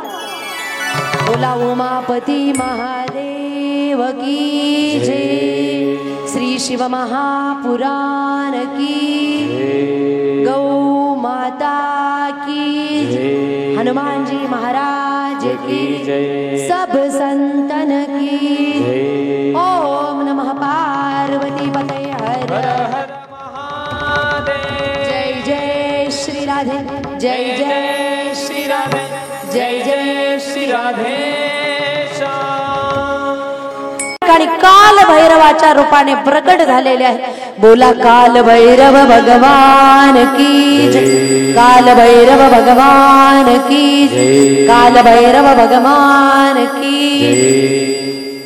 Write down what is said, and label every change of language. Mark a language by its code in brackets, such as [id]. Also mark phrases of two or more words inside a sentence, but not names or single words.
[hi] बोला उमापती महादेव की जय. श्री शिव महापुराण की. गौ माता की जय. हनुमानजी महाराज की जय. सब संतन की जय. ओम नमः पार्वती पतये हर हर महादेव. जय जय श्री राधे. जय जय श्री राधे. जय जय श्री राधे. [mr] आणि काल भैरवाच्या रूपाने प्रकट झालेले आहे. [hi] बोला काल भैरव भगवान की जय. काल भैरव भगवान की जय. काल भैरव भगवान की जय.